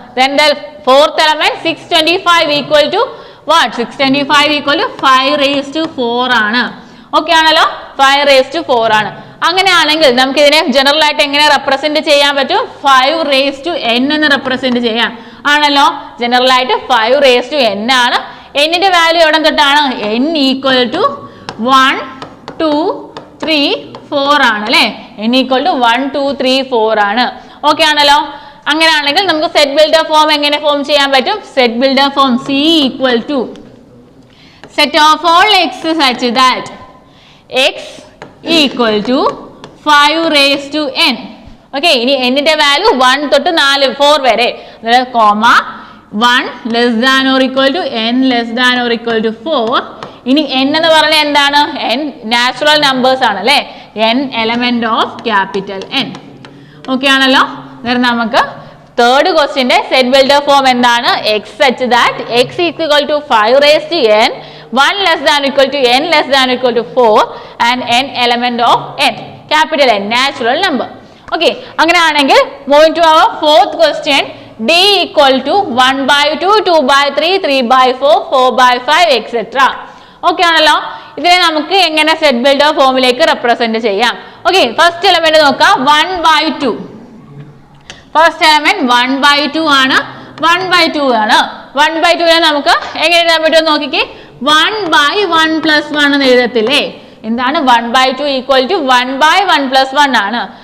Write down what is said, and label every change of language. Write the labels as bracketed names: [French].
[English] then the fourth element 625 equal to what? 625 equal to 5 raised to 4 [Malayalam] ആണ്. Okay ആണല്ലോ. [English] 5 raised to 4 [Malayalam] ആണ്. അങ്ങനെയാണെങ്കിൽ നമുക്ക് ഇതിനെ ജനറൽ ആയിട്ട് എങ്ങനെ റെപ്രസെന്റ് ചെയ്യാൻ പറ്റും? [English] 5 raised to n [Malayalam] എന്ന് റെപ്രസെന്റ് ചെയ്യാം ആണല്ലോ. ജനറൽ ആയിട്ട് 5 raised to n ആണ്. n-ന്റെ വാല്യൂ എവിടെ തൊട്ടാണ്? n ഈക്വൽ ടു 1 2 3 4 ആണ് അല്ലേ? n ഈക്വൽ ടു 1 2 3 4 ആണ്. ഓക്കെ ആണല്ലോ. അങ്ങനെയാണെങ്കിൽ നമുക്ക് സെറ്റ് ബിൽഡർ ഫോം എങ്ങനെ ഫോം ചെയ്യാൻ പറ്റും? Set builder form c equal to set of all x [English] such that [Malayalam] x equal to [English] 5 raised to n. [Malayalam] Okay, ഇനി n-ന്റെ വാല്യൂ 1 തൊട്ട് 4 വരെ, comma 1 less than or equal to n less than or equal to 4. ഇനി n എന്ന് പറഞ്ഞാൽ എന്താണ്? n natural numbers ആണ് അല്ലേ? n element of capital N. Okay ആണല്ലോ. നമുക്ക് തേർഡ് ക്വസ്റ്റ്യന്റെ സെറ്റ് ബിൽഡർ ഫോം എന്താണ്? [English] x such that x equal to 5 raised to n 1 less than equal to n less than equal to 4 and n element of n, capital N, natural number. Okay, [Malayalam] അങ്ങനെയാണെങ്കിൽ [English] moving to our fourth question, d equal to 1 by 2 2 by 3 3 by 4 4 by 5 etc. [Malayalam] Okay ആണല്ലോ. ഇതിനെ നമുക്ക് എങ്ങനെ set builder ഫോമിലേക്ക് represent ചെയ്യാം? Okay, first element നോക്കാം. 1 by 2. First element 1 by 2 ആണ്. 1 by 2 ആണ്. 1 by 2നെ നമുക്ക് എങ്ങനെ എഴുതാൻ പറ്റുമെന്ന് നോക്കിക്കേ. [English] 1 by 1 plus 1 [Malayalam] എന്ന് എഴുതത്തില്ലേ? എന്താണ്? [English] 1 by 2 equal to 1 by 1 plus 1 [Malayalam] ആണ്.